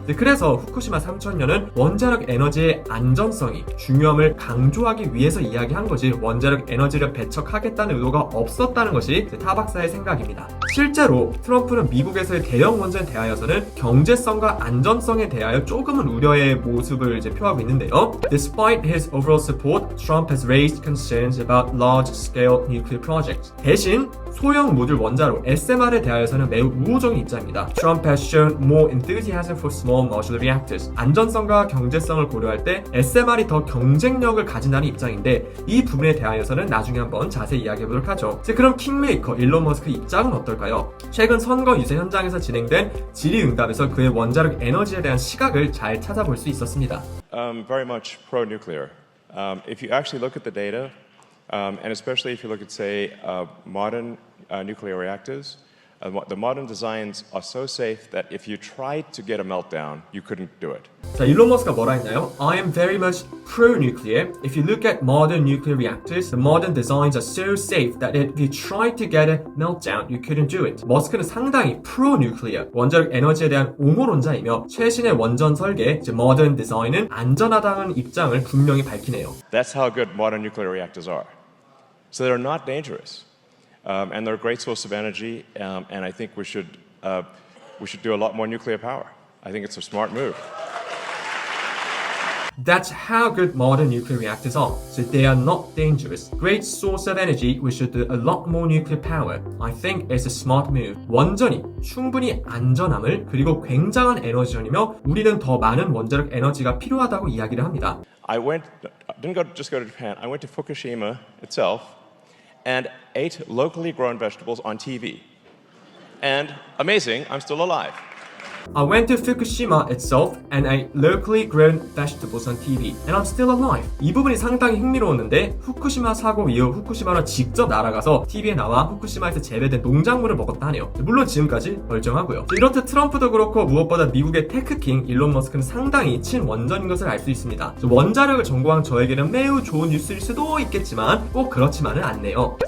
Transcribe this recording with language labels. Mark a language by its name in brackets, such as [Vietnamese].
[Korean] 그래서 후쿠시마 3,000년은 원자력 에너지의 안전성이 중요함을 강조하기 위해서 이야기한 거지 원자력 에너지를 배척하겠다는 의도가 없었다는 것이 타박사의 생각입니다. 실제로 트럼프는 미국에서의 대형 원전에 대하여서는 경제성과 안전성에 대하여 조금은 우려의 모습을 표하고 있는데요. [English] Despite his overall support, Trump has raised concerns about large-scale nuclear projects. [Korean] 대신 소형 모듈 원자로 SMR에 대하여서는 매우 우호적인 입장입니다. [English] Trump has shown more enthusiasm for small modular reactors. [Korean] 안전성과 경제성을 고려할 때 SMR이 더 경쟁력을 가진다는 입장인데 이 부분에 대하여서는 나중에 한번 자세히 이야기해보도록 하죠. 그럼 킹메이커 일론 머스크 입장은 어떨까요? 최근 선거 유세 현장에서 진행된 질의응답에서 그의 원자력 에너지에 대한 시각을 잘 찾아볼 수 있었습니다. [English] Very much pro-nuclear. If you actually look at the data, and especially if you look at, say, modern nuclear reactors, the modern designs are so safe that if you tried to get a meltdown, you couldn't do it. [Korean] 일론 머스크가 뭐라 했나요? [English] I am very much pro-nuclear. If you look at modern nuclear reactors, the modern designs are so safe that if you tried to get a meltdown, you couldn't do it. [Korean] 머스크는 상당히 pro-nuclear, 원자력 에너지에 대한 옹호론자이며 최신의 원전 설계, modern design은 안전하다는 입장을 분명히 밝히네요. [English] That's how good modern nuclear reactors are. So they're not dangerous. And they're a great source of energy, and I think we should do a lot more nuclear power. I think it's a smart move. That's how good modern nuclear reactors are. So they are not dangerous. Great source of energy. We should do a lot more nuclear power. I think it's a smart move. [Korean] 원전이 충분히 안전함을 그리고 굉장한 에너지원이며 우리는 더 많은 원자력 에너지가 필요하다고 이야기를 합니다. [English] I didn't just go to Japan. I went to Fukushima itself and ate locally grown vegetables on TV. And amazing, I'm still alive. I went to Fukushima itself and ate locally grown vegetables on TV and I'm still alive. [Korean] 이 부분이 상당히 흥미로웠는데 후쿠시마 사고 이후 후쿠시마로 직접 날아가서 TV에 나와 후쿠시마에서 재배된 농작물을 먹었다 하네요. 물론 지금까지 멀쩡하고요. 이렇듯 트럼프도 그렇고 무엇보다 미국의 테크킹 일론 머스크는 상당히 친원전인 것을 알 수 있습니다. 원자력을 전공한 저에게는 매우 좋은 뉴스일 수도 있겠지만 꼭 그렇지만은 않네요.